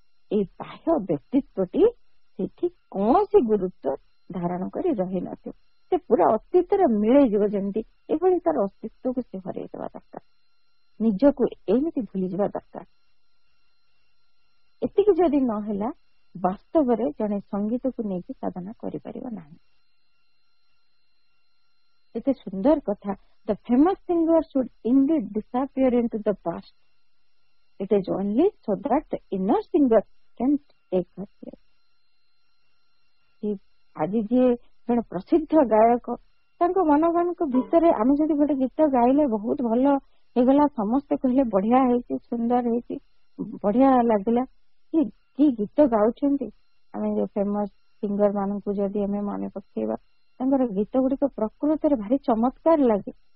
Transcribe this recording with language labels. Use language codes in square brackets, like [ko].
[or] ଏଇ ବାହ୍ୟ ବ୍ୟକ୍ତିତ୍ୱଟି ସେଠି କୌଣସି ଗୁରୁତ୍ୱ ଧାରଣ କରି ରହିନଥିବ, ସେ ପୁରା ଅତୀତରେ ମିଳେଇଯିବ ଯେମିତି, ଏଭଳି ତାର ଅସ୍ତିତ୍ୱକୁ ସେ ହରେଇଦେବା ଦରକାର, ନିଜକୁ ଏମିତି ଭୁଲିଯିବା ଦରକାର। ଏତିକି ଯଦି ନହେଲା, ବାସ୍ତବରେ ଜଣେ ସଙ୍ଗୀତକୁ ନେଇକି ସାଧନା କରିପାରିବ ନାହିଁ। ଏତେ ସୁନ୍ଦର କଥା। [en] The famous singer should indeed disappear into the past. It is only so that the inner singer can take her place. [or] ଆଜି ଯିଏ ଜଣେ ପ୍ରସିଦ୍ଧ ଗାୟକ, ତାଙ୍କ ମନମାନଙ୍କ ଭିତରେ ଆମେ ଯଦି ଗୋଟେ ଗୀତ ଗାଇଲେ ବହୁତ ଭଲ ହେଇଗଲା, ସମସ୍ତେ କହିଲେ ବଢିଆ ହେଇଛି, ସୁନ୍ଦର ହେଇଛି, ବଢିଆ ଲାଗିଲା, କି ଗୀତ ଗାଉଛନ୍ତି। ଆମେ ଯୋଉ ଫେମସ ସିଙ୍ଗର ମାନଙ୍କୁ ଯଦି ଆମେ ମନେ ପକେଇବା, ତାଙ୍କର ଗୀତ ଗୁଡିକ ପ୍ରକୃତରେ ଭାରି ଚମତ୍କାର ଲାଗେ